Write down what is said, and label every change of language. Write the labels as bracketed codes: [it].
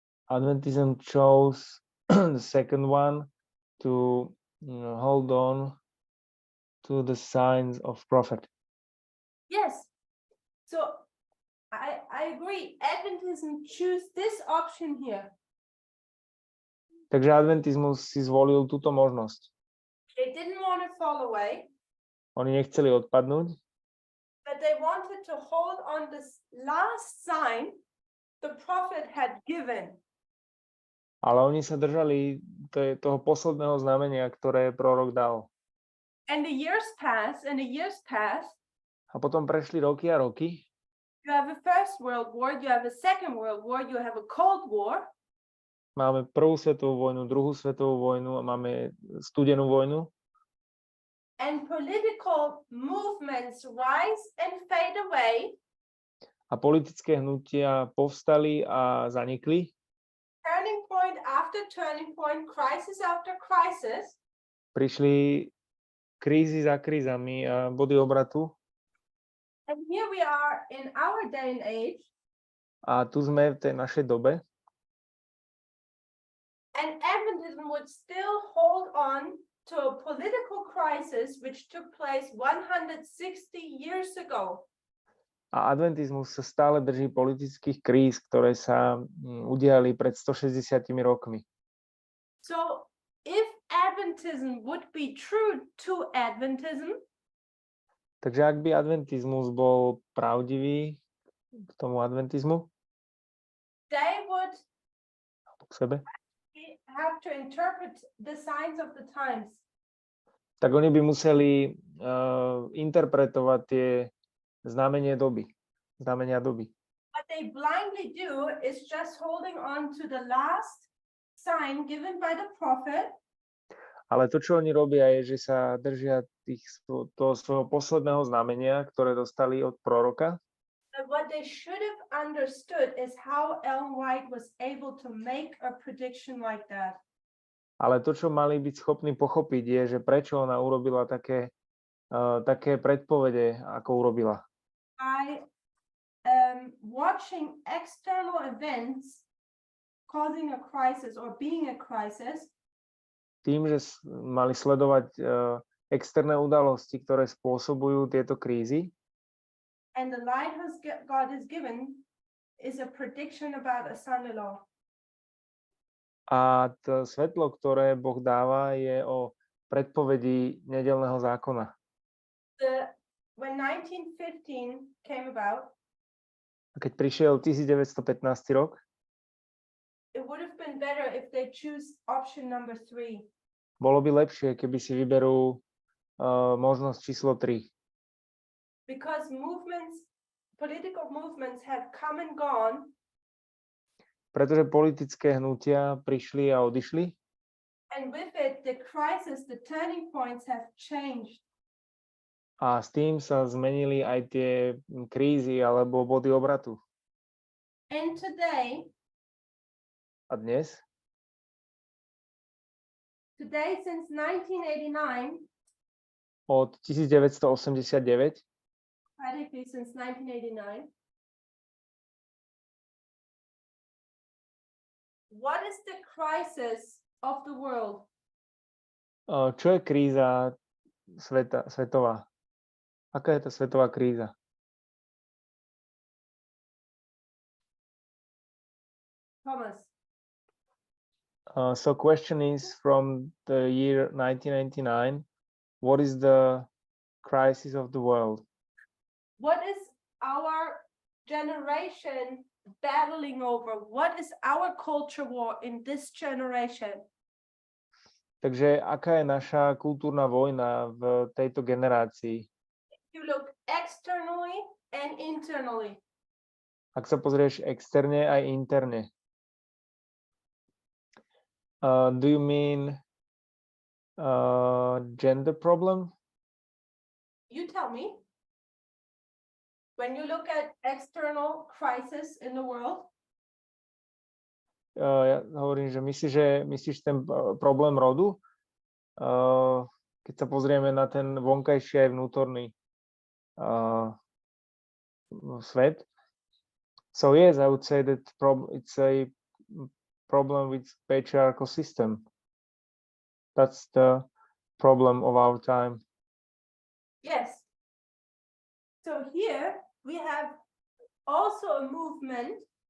[en] Adventism chose the second one to hold on to the signs of prophet. Yes. So I agree. Adventism choose this option here. [sk] Takže adventizmus si zvolil túto možnosť. [en] They didn't want to fall away. [sk] Oni nechceli odpadnúť, [en] but they wanted to hold on this last sign the prophet had given. [sk] ale oni sa držali toho posledného znamenia, ktoré prorok dal. [en] And the years pass, and the years pass. [sk] A potom prešli roky a roky. [en] You have a First World War, you have a Second World War, you have a Cold War. [sk] Máme prvú svetovú vojnu, druhú svetovú vojnu a máme studenú vojnu. [en] And political movements rise and fade away. [sk] A politické hnutia povstali a zanikli. [en] Turning point after turning point, crisis after crisis. [sk] Prišli krízy za krízami a body obratu. [en] And here we are in our day and age. [sk] A tu sme v tej našej dobe. [en] And Adventism would still hold on to a political crisis which took place 160 years ago. [sk] A adventizmus sa stále drží politických kríz, ktoré sa udiali pred 160 rokmi. [en] So if Adventism would be true to Adventism, [sk] Takže ak by adventizmus bol pravdivý k tomu adventizmu, [en] they would [sk] k sebe, [en] have to interpret the signs of the times. [sk] tak oni by museli interpretovať tie znamenia doby. [en] What they blindly do is just holding on to the last sign given by the prophet, [sk] Ale to, čo oni robia, je, že sa držia toho svojho posledného znamenia, ktoré dostali od proroka. [en] but what they should have understood is how Ellen White was able to make a prediction like that. [sk] Ale to, čo mali byť schopní pochopiť, je, že prečo ona urobila také predpovede, ako urobila. [en] By watching external events causing a crisis or being a crisis, [sk] Tým, že mali sledovať externé udalosti, ktoré spôsobujú tieto krízy, [en] and the light God has given is a prediction about a son-in-law. [sk] a to svetlo, ktoré Boh dáva, je o predpovedi nedeľného zákona. [en] When 1915 came about, [sk] A keď prišiel 1915 rok, [en] it would have been better if they choose option number 3. [sk] bolo by lepšie, keby si vyberú možnosť číslo 3. [en] Because political movements have come and gone, [sk] Pretože politické hnutia prišli a odišli [en] and with it, the crisis, the turning points have changed. [sk] a s tým sa zmenili aj tie krízy alebo body obratu. [en] And today, [sk] A dnes, [en] since 1989, [sk] od 1989, [en] practically since 1989, what is the crisis of the world? [sk] čo je kríza svetová? Aká je tá svetová kríza? [en] Thomas. So question is from the year 1999, what is the crisis of the world? What is our generation battling over? What is our culture war in this generation? [sk] Takže aká je naša kultúrna vojna v tejto generácii? [en] You look externally and internally. [sk] Ak sa pozrieš externe aj interne. [en] Do you mean gender problem? You tell me. When you look at external crisis in the world, [sk] Ja hovorím, že myslíš ten problém rodu? Keď sa pozrieme na ten vonkajší aj vnútorný svet. [en] So yes, I would say that it's a problem with patriarchal system. That's the problem of our time. yes. So here we have also a movement.